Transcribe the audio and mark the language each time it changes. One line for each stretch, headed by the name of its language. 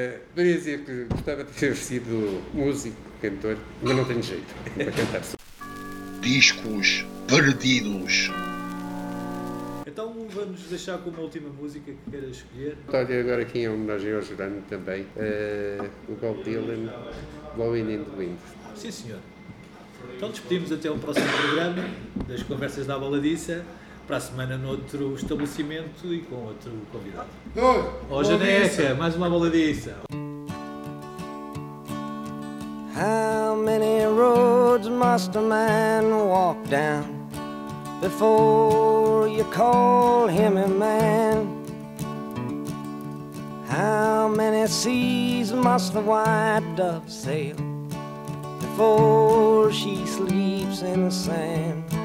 Portuguese: Poderia dizer que gostava de ter sido músico, cantor, mas não tenho jeito para cantar. Discos perdidos. Então vamos deixar com uma última música que queiras escolher. Estou agora aqui em homenagem ao Jerónimo também. O Bob Dylan, Blowing in the Wind. Sim, senhor. Então despedimos até ao próximo programa das Conversas da Baladiça. Para a semana noutro estabelecimento e com outro convidado. Oi! Janeca, mais uma baladiça.
English: How many roads must a man walk down before you call him a man? How many seas must the white dove sail before she sleeps in the sand?